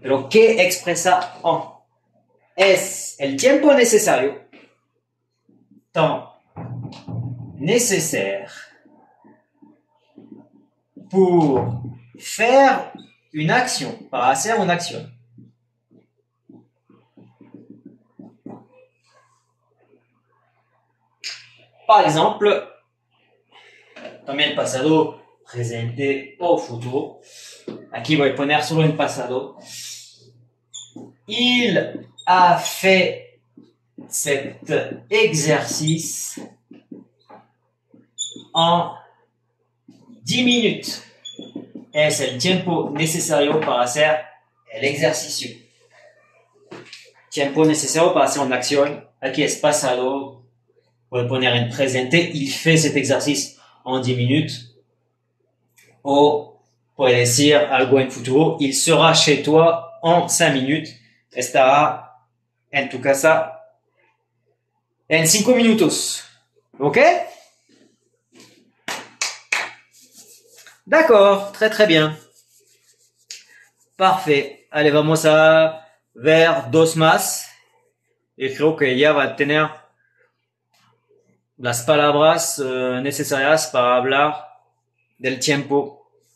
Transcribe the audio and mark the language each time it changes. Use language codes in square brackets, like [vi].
[es] Pero ¿qué expresa en? Es el tiempo necesario, [fr] temps nécessaire pour faire une action, [es] para hacer una acción. [fr] Par exemple, [es] también el pasado, presente o futuro. Aquí voy a poner solo el pasado. [fr] Il a fait cet exercice en 10 minutes. [es] Es el tiempo necesario para hacer el ejercicio. Tiempo necesario para hacer una acción. Aquí es pasado. Voy a poner en presente. [fr] Il fait cet exercice en 10 minutes. [es] O puede decir algo en futuro. [fr] Il sera chez toi en 5 minutes. [es] Estará en tu casa en 5 minutos. ¿Ok? [fr] D'accord, très très bien. Parfait. [es] Allez, vamos a ver dos más. Y creo que ya va a tener las palabras necesarias para hablar del tiempo.